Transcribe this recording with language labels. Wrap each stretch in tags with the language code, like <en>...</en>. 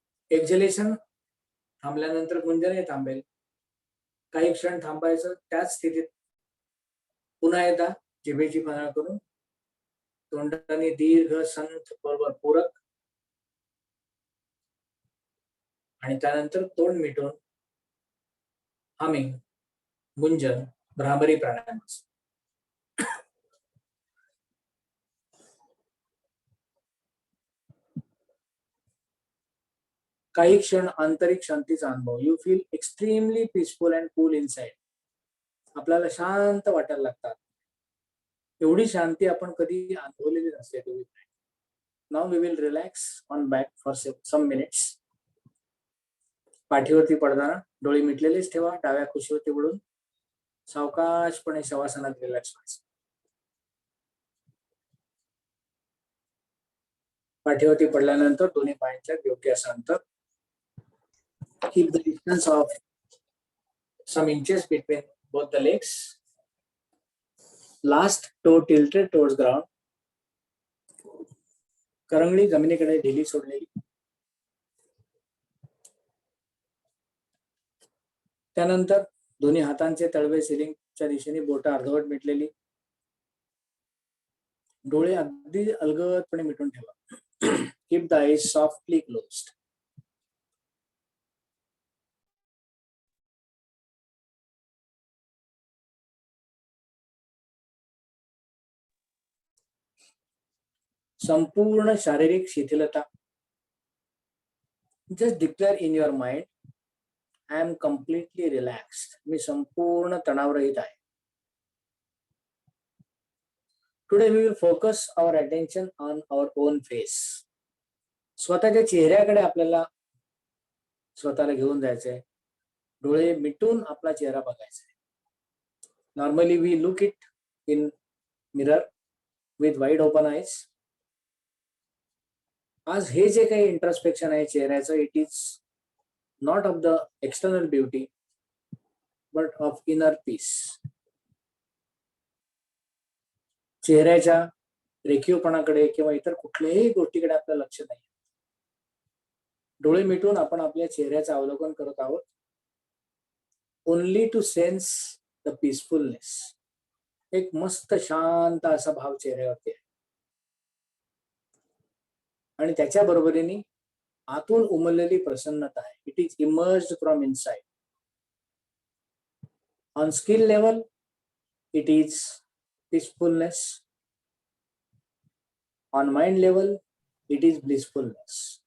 <mr>एक्झलेशन थांबल्यानंतर गुंजनही थांबेल. काही क्षण थांबायचं, त्याच स्थितीत पुन्हा एकदा जिभेची पन्हाळ करून तोंडाने दीर्घ संत खोलवर पूरक आणि त्यानंतर तोंड मिटून हमिंग, गुंजन, भ्रामरी प्राणायाम. काही क्षण आंतरिक शांतीचा अनुभव.</mr> <en>You feel extremely peaceful and cool inside.</en> <mr>आपल्याला शांत वाटायला लागतात. एवढी शांती आपण कधी अनुभवलेली नसते.</mr> <en>Now we will relax on back for some minutes.</en> <mr>पाठीवरती पडताना डोळे मिटलेलेच ठेवा. डाव्या कुशीवरती वळून सावकाशपणे शवासनात रिलॅक्स व्हायचं. पाठीवरती पडल्यानंतर दोन्ही पायांच्या योग्य असं अंतर.</mr> <en>Keep the distance of some inches between both the legs. Last toe tilted towards ground.</en> <mr>करंगळी जमिनीकडे ढिली सोडलेली. त्यानंतर दोन्ही हातांचे तळवे सिलिंगच्या दिशेने, बोटं अर्धवट मिटलेली. डोळे अगदी अलगदपणे मिटून ठेवा.</mr> <en>Keep the eyes softly closed.</en> <mr>संपूर्ण शारीरिक शिथिलता.</mr> <en>Just declare in your mind, I am completely relaxed.</en> <mr>मी संपूर्ण तणावरहित आहे.</mr> <en>Today we will focus our attention on our own face.</en> <mr>स्वतःच्या चेहऱ्याकडे आपल्याला स्वतःला घेऊन जायचंय. डोळे मिटून आपला चेहरा बघायचा.</mr> <en>Normally we look it in mirror with wide open eyes.</en> <mr>आज हे जे काही इंट्रोस्पेक्शन आहे चेहऱ्याचं,</mr> <en>It is not of the external beauty but of inner peace.</en> <mr>चेहऱ्याच्या रेखीवपणाकडे किंवा इतर कुठल्याही गोष्टीकडे आपलं लक्ष नाही. डोळे मिटून आपण आपल्या चेहऱ्याचं अवलोकन करत आहोत.</mr> <en>Only to sense the peacefulness.</en> <mr>एक मस्त शांत असा भाव चेहऱ्यावरती आहे आणि त्याच्या बरोबरीने आतून उमललेली प्रसन्नता आहे.</mr> <en>It is emerged from inside. On skill level it is peacefulness. On mind level it is blissfulness.</en>